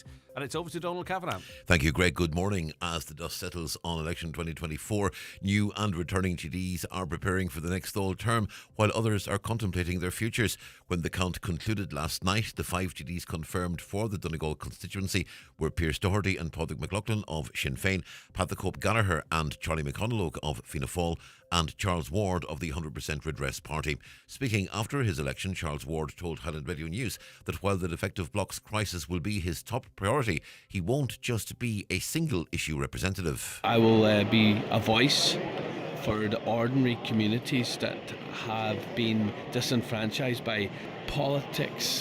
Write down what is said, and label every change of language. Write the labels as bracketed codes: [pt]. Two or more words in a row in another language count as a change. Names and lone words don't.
[en] And it's over to Donald Kavanagh. Thank you, Greg. Good morning. As the dust settles on election 2024, new and returning TDs are preparing for the next Dáil term, while others are contemplating their futures. When the count concluded last night, the 5 TDs confirmed for the Donegal constituency were Pearse Doherty and Padraig McLaughlin of Sinn Féin, Pat the Cope Gallagher and Charlie McConaughey of Fianna Fáil, and Charles Ward of the 100% Redress Party. Speaking after his election, Charles Ward told Highland Radio News that while the defective bloc's crisis will be his top priority, he won't just be a single issue representative. I will be a voice for the ordinary communities that have been disenfranchised by politics.